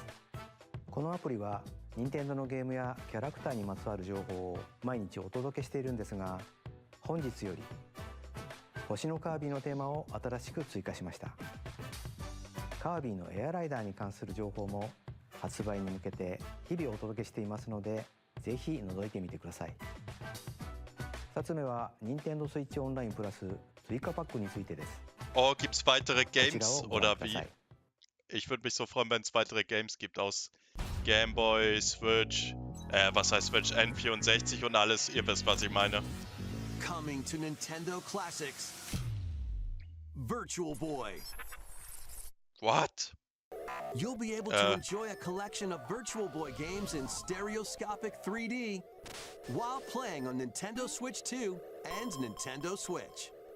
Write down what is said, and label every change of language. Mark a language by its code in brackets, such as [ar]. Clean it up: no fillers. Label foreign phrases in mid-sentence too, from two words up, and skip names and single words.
[ja] このアプリは任天堂のゲームやキャラクターにまつわる情報を毎日お届けしているんですが、本日より星のカービィのテーマを新しく追加しました。カービィのエアライダーに関する情報も発売に向けて日々お届けしていますので、ぜひ覗いてみてください。2つ目は任天堂スイッチオンラインプラス追加パックについてです。 [de] Oh, gibt's weitere Games oder wie? Ich würde mich so freuen, wenn es weitere Games gibt aus Game Boy, Switch, was heißt Switch, N64 und alles, ihr wisst, was ich meine. [en] Coming to Nintendo Classics, Virtual Boy. What? You'll be able to enjoy a collection of Virtual Boy games in stereoscopic 3D while playing on Nintendo Switch 2 and Nintendo Switch.